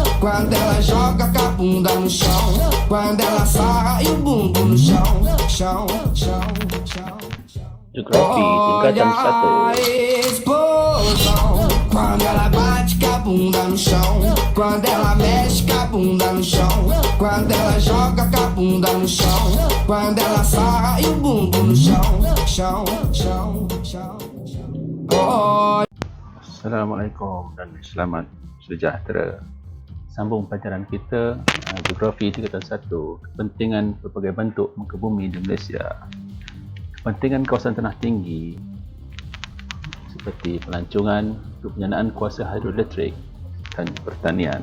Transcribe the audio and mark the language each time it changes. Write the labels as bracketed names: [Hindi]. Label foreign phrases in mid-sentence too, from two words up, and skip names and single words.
[Portuguese] quando ela joga com a bunda no chão, quando ela sarra e o bumbum no chão, chão, chão, chão. [Malay] Geografi tingkatan 1. [Portuguese] Explosão quando ela bate com a bunda no chão, quando ela mexe com a bunda no chão, quando ela joga com a bunda no chão, quando ela sarra e o bumbum no chão, chão, chão, chão. [Malay] Assalamualaikum dan selamat sejahtera. Sambung pelajaran kita Geografi tingkatan 1, kepentingan berbagai bentuk muka bumi di Malaysia. Kepentingan kawasan tanah tinggi seperti pelancongan untuk penjanaan kuasa hidroelektrik dan pertanian.